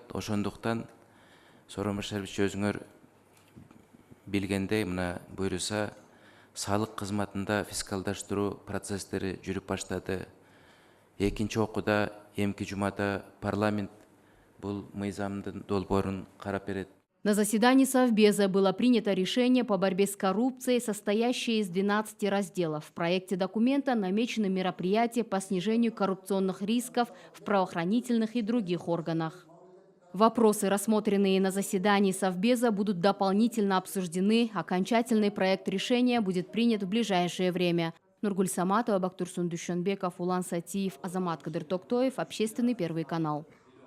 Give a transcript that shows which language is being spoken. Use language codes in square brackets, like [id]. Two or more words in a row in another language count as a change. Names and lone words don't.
[ky] Ошондуктан Сооронбай Шарипович өзүңөр билгендей мына буйруса салык кызматында фискалдаштыруу процесстери жүрүп баштады. Экинчи окууда эмки жумада парламент бул мыйзамдын долбоорун карап берет. [ru] На заседании Совбеза было принято решение по борьбе с коррупцией, состоящее из 12 разделов. В проекте документа намечены мероприятия по снижению коррупционных рисков в правоохранительных и других органах. Вопросы, рассмотренные на заседании Совбеза, будут дополнительно обсуждены. Окончательный проект решения будет принят в ближайшее время. Нургуль Саматова, Бактурсун Душенбеков, Улан Сатиев, Азамат Кадыр Токтоев, Общественный первый канал.